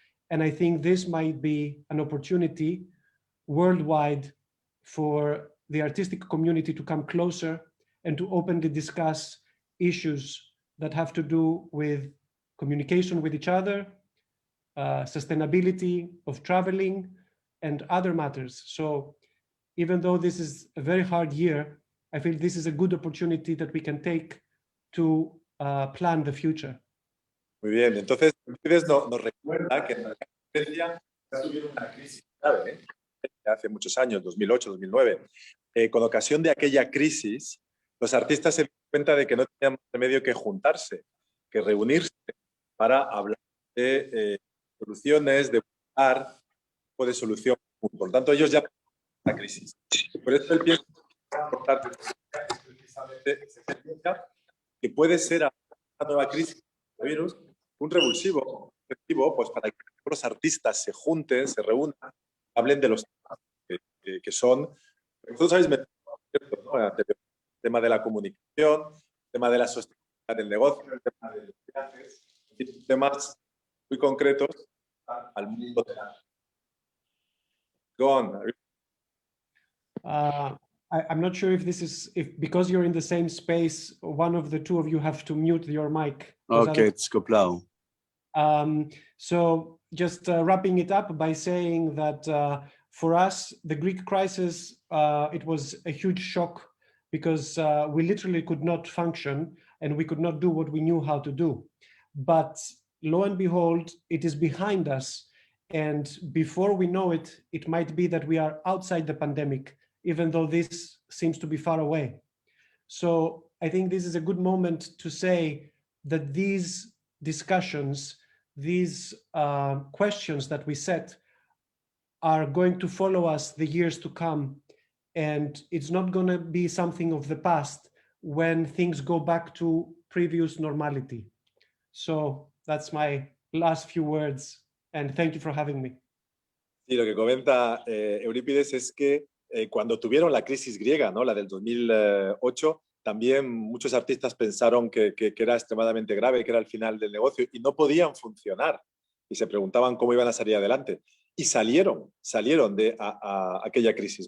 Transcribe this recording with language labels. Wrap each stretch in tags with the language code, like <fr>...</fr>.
<en>And I think this might be an opportunity worldwide for the artistic community to come closer and to openly discuss issues that have to do with communication with each other, sustainability of traveling, and other matters. So even though this is a very hard year, I feel this is a good opportunity that we can take to plan the future.</en> <es>Muy bien, entonces Eurípides nos recuerda que en Grecia tuvieron una crisis grave, hace muchos años, 2008, 2009. Con ocasión de aquella crisis, los artistas se dieron cuenta de que no tenían más remedio que juntarse, que reunirse para hablar de soluciones, de buscar un tipo de solución. Por lo tanto, ellos ya la crisis. Por eso él piensa importante precisamente que puede ser una nueva crisis del virus un revulsivo pues para que los artistas se junten, se reúnan, hablen de los temas que son, vosotros habéis metido, ¿no? El tema de la comunicación, el tema de la sostenibilidad del negocio, el tema de los viajes, temas muy concretos al mundo del arte.</es> <en>Go on. I'm not sure if this is, because you're in the same space, one of the two of you have to mute your mic. Okay, it's acoplado. So just wrapping it up by saying that for us, the Greek crisis, it was a huge shock because we literally could not function and we could not do what we knew how to do. But lo and behold, it is behind us. And before we know it, it might be that we are outside the pandemic, even though this seems to be far away. So I think this is a good moment to say that these discussions, these questions that we set are going to follow us the years to come. And it's not going to be something of the past when things go back to previous normality. So that's my last few words. And thank you for having me.</en> <es>Y lo que comenta Eurípides es que cuando tuvieron la crisis griega, ¿no? La del 2008, también muchos artistas pensaron que era extremadamente grave, que era el final del negocio y no podían funcionar. Y se preguntaban cómo iban a salir adelante. Y salieron de aquella crisis.</es>